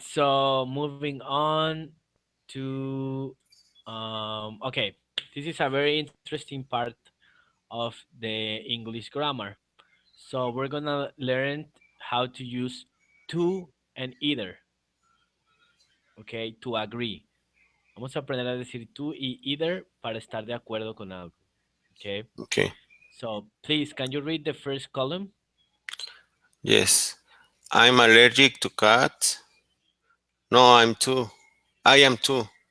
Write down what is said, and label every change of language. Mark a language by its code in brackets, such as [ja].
[en] So moving on to okay, this is a very interesting part of the English grammar. So we're gonna learn how to use to and either, okay, to agree. [es] Vamos a aprender a decir tú y either para estar de acuerdo con algo, okay? [en] Okay. So please, can you read the first column? Yes. I'm allergic to cats. No, I'm too. I am too.